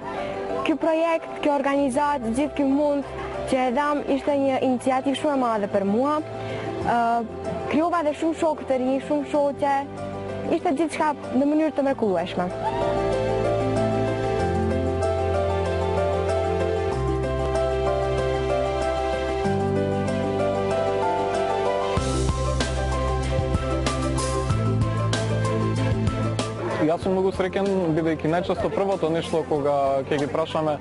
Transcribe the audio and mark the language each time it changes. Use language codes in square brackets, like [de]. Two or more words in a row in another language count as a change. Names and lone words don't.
[sq] Ky projekt, kjo organizat, gjithë ky mund që e dham ishte një iniciativë shumë e madhe për mua. Krijova dhe shumë shokë të rinj, shumë shoqe. Ishte gjithçka në mënyrë të mrekullueshme. [mk] Јас сум многу среќен бидејќи најчесто првото нешто кога ќе ги прашаме